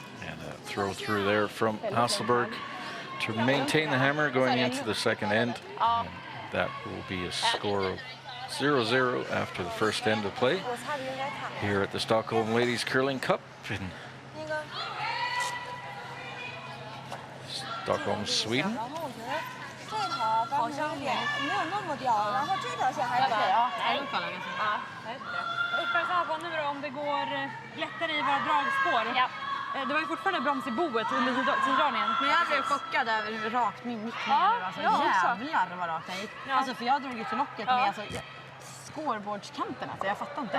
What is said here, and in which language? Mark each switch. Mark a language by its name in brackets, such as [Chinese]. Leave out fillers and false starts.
[English] And a throw through there from Hasselborg to maintain the hammer going into the second end. And that will be a score of 0-0 after the first end of play here at the Stockholm Ladies Curling Cup in Stockholm, Sweden. [Chinese] 这条好像没有那么掉，然后这条线还可以啊。 [Swedish] Uppe så här på nu då, om det går lättare i våra dragspår. Ja. Det var ju fortfarande broms i boet under tiddragningen. Men jag blev chockad över hur rakt min gick ner. Alltså, jävlar vad rakt den gick. Alltså, för jag drog ju till locket med alltså, scoreboardskanten. Alltså, jag fattar inte.